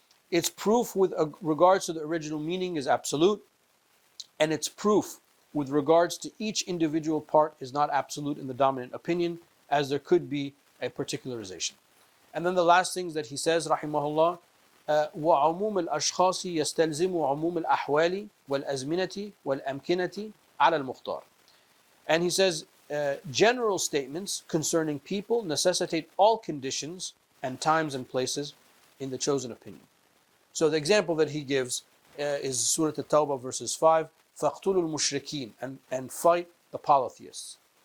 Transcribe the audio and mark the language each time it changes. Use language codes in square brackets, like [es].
[en] Its proof with regards to the original meaning is absolute, and its proof with regards to each individual part is not absolute in the dominant opinion, as there could be a particularization. And then the last things that he says, rahimahullah, [ar] وعموم الأشخاص يستلزم عموم الأحوال والأزمنة والأمكنة على المختار. [en] And he says, general statements concerning people necessitate all conditions and times and places in the chosen opinion. So the example that he gives is Surah At-Tawbah verses 5, [ar] فَاقْتُلُوا الْمُشْرِكِينَ, [en] and fight the polytheists.